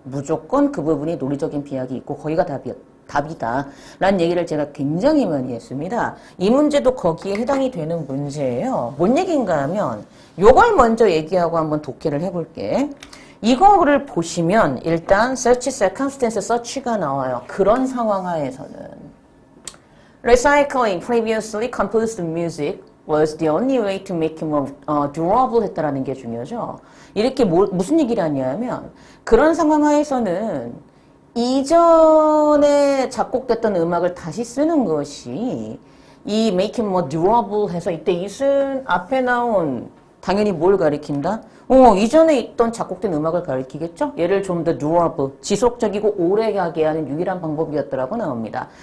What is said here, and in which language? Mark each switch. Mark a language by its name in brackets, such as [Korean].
[Korean] 무조건 그 부분이 논리적인 비약이 있고 거기가 답이다. 라는 얘기를 제가 굉장히 많이 했습니다. 이 문제도 거기에 해당이 되는 문제예요. 뭔 얘기인가 하면 요걸 먼저 얘기하고 한번 독해를 해볼게. 이거를 보시면 일단 [English] search, circumstance, search [Korean] 가 나와요. [English] 그런 상황 하에서는 recycling previously composed music was the only way to make it more durable [Korean] 했다라는 게 중요하죠. 이렇게 무슨 얘기를 하냐면 그런 상황 하에서는 이전에 작곡됐던 음악을 다시 쓰는 것이 이 [English] make it more durable [Korean] 해서 이때 이슨 앞에 나온 당연히 뭘 가리킨다? 이전에 있던 작곡된 음악을 가리키겠죠? 얘를 좀 더 durable, 지속적이고 오래가게 하는 유일한 방법이었더라고 나옵니다.